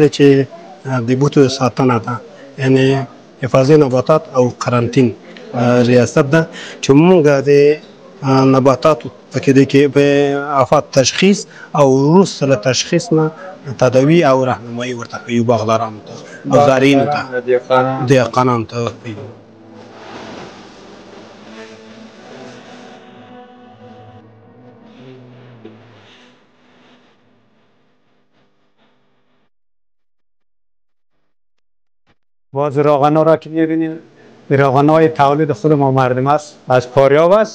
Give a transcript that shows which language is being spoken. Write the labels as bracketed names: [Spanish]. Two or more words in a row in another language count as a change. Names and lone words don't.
[Pashto] کړی چې د بوټو ساتنه ده، یعنې حفاظي نباتات او قرنطین ریاست ده چې مونږ د نباتاتو په آفات تشخیص او وروسته له تشخیص نه تداوي او راهنمایي ورته کوي باغدارانو ته او زارعینو ته دهقانانو ته. [Persian] باز راغنا را که می‌بینید راغنای تولید خود ما مردم است، از پاریاب است.